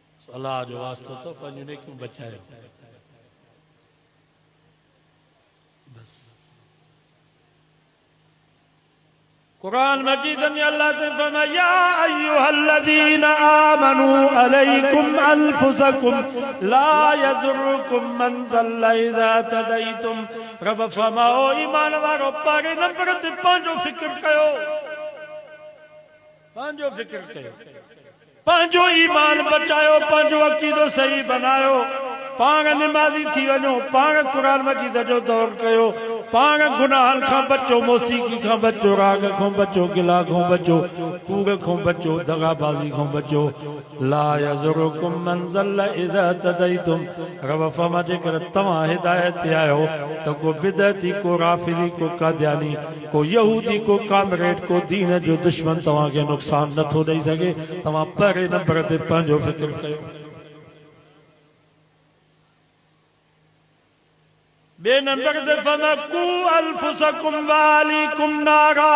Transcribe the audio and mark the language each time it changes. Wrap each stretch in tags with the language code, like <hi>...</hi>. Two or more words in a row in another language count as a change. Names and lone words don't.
<sd>अल्लाह जो वास्तो तो पंहिंजूं नेकियूं बचायो बस। कुरान मजीद में अल्लाह से फरमाया</sd> <ar>يا أيها الذين آمنوا عليكم أنفسكم لا يضركم من ضل إذا اهتديتم.</ar> <sd>रब फरमाओ ईमान वारो पारे नंबर ते पंहिंजो फिक्र कयो, पंहिंजो फिक्र कयो, पंहिंजो ईमान बचायो, पंहिंजो अकीदो सही बनायो, पाण निमाज़ी थी वञो, पाण कुरान मजीद जो दौर कयो, पाण गुनाहनि खां बचो, मौसीक़ी खां बचो, राग खां बचो, गिला खां बचो, कूड़ खां बचो, दगाबाज़ी खां बचो।</sd> <ar>لا يضركم من ضل إذا اهتديتم.</ar> <sd>रब फरमाए जेकर तव्हां हिदायत ते आयो त को बिदअती, को राफ़िज़ी, को कादियानी, को यहूदी, को कामरेड, को दीन जो दुश्मन तव्हांखे नुक़सान नथो ॾेई सघे। तव्हां पहिरें नंबर ते पंहिंजो फ़िक्र कयो। बे नंबर ते</sd> <ar>قوا أنفسكم وأهليكم نارا.</ar>